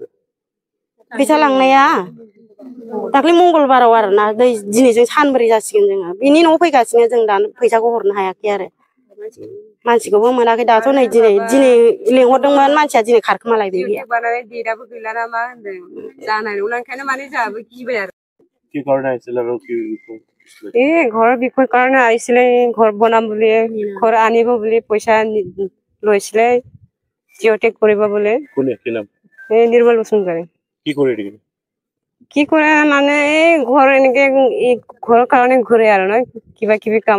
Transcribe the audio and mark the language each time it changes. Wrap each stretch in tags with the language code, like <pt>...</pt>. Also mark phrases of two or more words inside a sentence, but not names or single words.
<brx>फैसा लांनाया दाख्लै मंगलबाराव आरोना दिनैजों सानब्रै जासिगोन जोङो बिनि न'आव फैगासिनो जों दा फैसाखौ हरनो हायाखै आरो मानसिखौबो मोनाखै दाथ' नै दिनै लेंहरदोंमोन मानसिया दिनै खारखोमालायबाय डेटआबो गैला ना मा होनदों जानाय नंला ओंखायनो माने जोंहाबो गिबाय आरो</brx> <as>কি কাৰণে আহিছিল আৰু কি ঘৰৰ বিষয় কাৰণে আহিছিলে ঘৰ বনাম বুলি ঘৰ আনিব বুলি পইচা লৈছিলে জিঅ'টেক কৰিব বোলে কোনে কি নাম নিৰ্মল বসুমতাৰী কি কৰে মানে এই ঘৰ এনেকে ঘৰৰ কাৰণে ঘূৰে আৰু ন কিবা কিবি কাম</as>